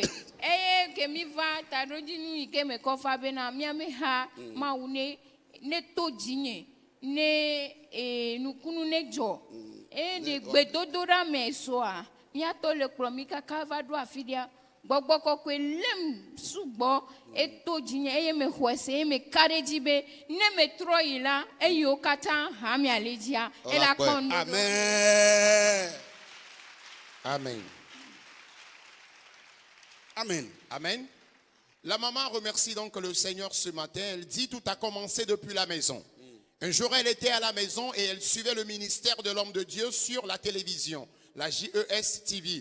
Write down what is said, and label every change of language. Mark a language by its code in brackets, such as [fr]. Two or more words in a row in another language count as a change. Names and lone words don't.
[ee] eye ke mi va ta roji nu ike me ko fa be na mi ha ma une ne to jinye ne nukunu ne dzo de gbedodoɖa me soa miato le kplɔ mi kaka va ɖo afi ɖia gbɔgbɔ kɔkɔe lem sugbɔ eto dzinye eye me xɔe se eye me ka ɖe dzi be ne me trɔ yi la eyiwo katã ha mia le dzia ela kpɔ ŋuɖoɖo. Amen. Amen. Amen. Amen. [fr] La maman remercie donc le Seigneur ce matin. Elle dit tout a commencé depuis la maison. Un jour, elle était à la maison et elle suivait le ministère de l'homme de Dieu sur la télévision, la JES TV.